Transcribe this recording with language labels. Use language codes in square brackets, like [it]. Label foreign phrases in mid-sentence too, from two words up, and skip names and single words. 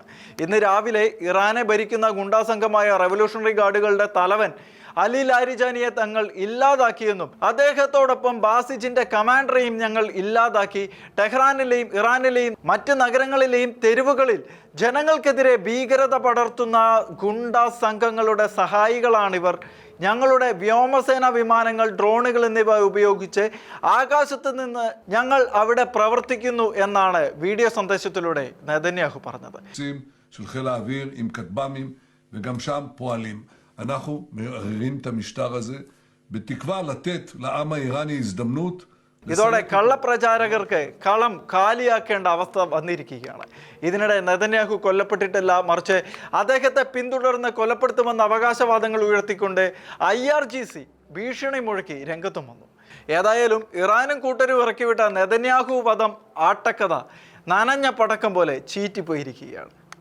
[ml] ഇന്ന് രാവിലെ ഇറാനെ ഭരിക്കുന്ന ഗുണ്ടാ സംഘമായ റവല്യൂഷണറി ഗാർഡുകളുടെ തലവൻ അലി ലാരിജാനിയെ തങ്ങൾ ഇല്ലാതാക്കിയെന്നും അദ്ദേഹത്തോടൊപ്പം ബാസിജിന്റെ കമാൻഡറെയും ഞങ്ങൾ ഇല്ലാതാക്കി, ടെഹ്റാനിലെയും ഇറാനിലെയും മറ്റ് നഗരങ്ങളിലെയും തെരുവുകളിൽ ജനങ്ങൾക്കെതിരെ ഭീകരത പടർത്തുന്ന ഗുണ്ടാ സംഘങ്ങളുടെ സഹായികളാണിവർ. ഞങ്ങളുടെ വ്യോമസേന വിമാനങ്ങൾ, ഡ്രോണുകൾ എന്നിവ ഉപയോഗിച്ച് ആകാശത്ത് നിന്ന് ഞങ്ങൾ അവിടെ പ്രവർത്തിക്കുന്നു എന്നാണ് വീഡിയോ സന്ദേശത്തിലൂടെ നെതന്യാഹു പറഞ്ഞത്. [he] של חיל האוויר עם כטב"מים וגם שם פועלים. אנחנו מערערים את המשטר הזה בתקווה לתת לעם האיראני הזדמנות. [ml] ഇതോടെ കള്ളപ്രചാരകർക്ക് കളം കാലിയാക്കേണ്ട അവസ്ഥ വന്നിരിക്കുകയാണ്. ഇതിനിടെ നെതന്യാഹു കൊല്ലപ്പെട്ടിട്ടില്ല, മറിച്ച് അദ്ദേഹത്തെ പിന്തുടർന്ന് കൊലപ്പെടുത്തുമെന്ന അവകാശവാദങ്ങൾ ഉയർത്തിക്കൊണ്ട് IRGC ഭീഷണി മുഴക്കി രംഗത്തും വന്നു. ഏതായാലും ഇറാനും കൂട്ടരും ഇറക്കിവിട്ട നെതന്യാഹു വധം ആട്ടക്കഥ നനഞ്ഞ പടക്കം പോലെ ചീറ്റിപ്പോയിരിക്കുകയാണ്.